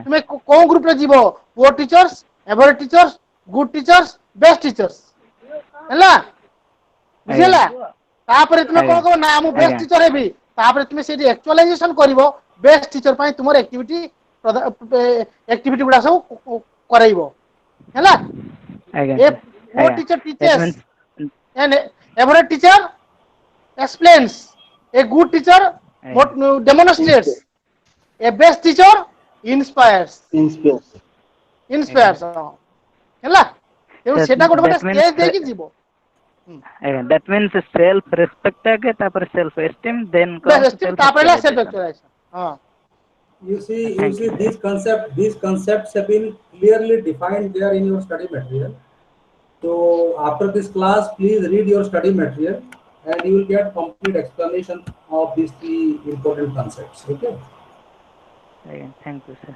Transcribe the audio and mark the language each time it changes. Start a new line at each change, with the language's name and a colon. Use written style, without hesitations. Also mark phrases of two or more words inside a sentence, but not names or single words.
Odia: ତୁମେ କୋଉ ଗ୍ରୁପରେ ଯିବ
English: poor teachers average teachers good teachers best teachers
Odia: ହେଲା ଆଜ୍ଞା ବୁଝିହେଲା। ତାପରେ ତୁମେ କଣ ଆଜ୍ଞା କର ନା ମୁଁ ବେଷ୍ଟ ଆଜ୍ଞା ଟିଚର ହେବି ତାପରେ ତୁମେ ସେଇଠି ଆକ୍ଚୁଆଲାଇଜେସନ କରିବ
English: best teacher
Odia: ପାଇଁ ତୁମର ଆକ୍ଟିଭିଟି ଗୁଡା ସବୁ କରାଇବ ହେଲା। ଆଜ୍ଞା ଏ ସାର୍
English: poor
Odia: ଆଜ୍ଞା
English: teacher ଦ୍ୟାଟ୍ teaches ମିନ୍ସ and average teacher explains, a good teacher
Odia: ଆଜ୍ଞା
English: demonstrates, a best teacher inspires
Odia: ଆଜ୍ଞା ହେଲା। ତେଣୁ ସାର୍ ସେଟା ଗୋଟେ ଗୋଟେ ଦ୍ୟାଟ୍ ଷ୍ଟେଜ ମିନ୍ସ ଦେଇକି ଯିବ। ଆଜ୍ଞା
English: that means self respect
Odia: ଆଗେ ତାପରେ
English: self esteem then comes
Odia: ବେଷ୍ଟ ସେଲ୍ଫ ତାପରେ ହେଲା ସେଲ୍ଫ ଆକ୍ଚୁଆଲାଇଜେସନ। ଆକ୍ଚୁଆଲାଇଜେସନ। ହଁ
English: You Thank see, you, sir. these concepts have been clearly defined there in your study material. So after this class, please read your study material, and you will get complete explanation of these three important concepts. Okay. Again, thank you, sir.